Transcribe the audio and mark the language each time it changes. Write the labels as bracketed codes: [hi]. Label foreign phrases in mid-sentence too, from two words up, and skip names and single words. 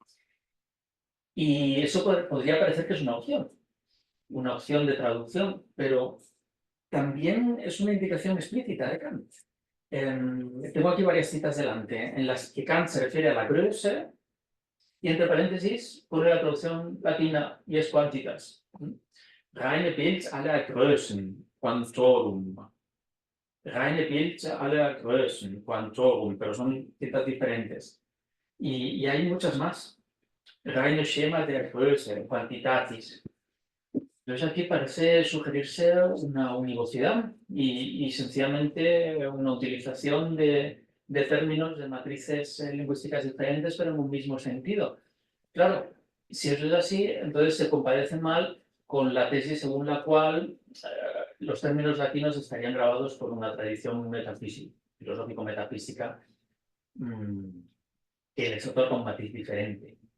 [es] Y eso podría parecer que es una opción de traducción, pero también es una indicación explícita de Kant. Tengo aquí varias citas delante, en las que Kant se refiere a la Größe y entre paréntesis pone la traducción latina y es quantitas. [de] Reine Bild aller Größen, quantorum. Reine Bild aller Größen, quantorum, [es] pero son citas diferentes. Y hay muchas más. [de] Reine Schema der Größe, quantitatis. [es] Entonces aquí parece sugerirse una univocidad y sencillamente una utilización de términos de matrices lingüísticas diferentes, pero en un mismo sentido. Claro, si eso es así, entonces se comparece mal con la tesis según la cual los términos latinos estarían grabados por una tradición metafísica, filosófico-metafísica, que les otorga un matiz diferente.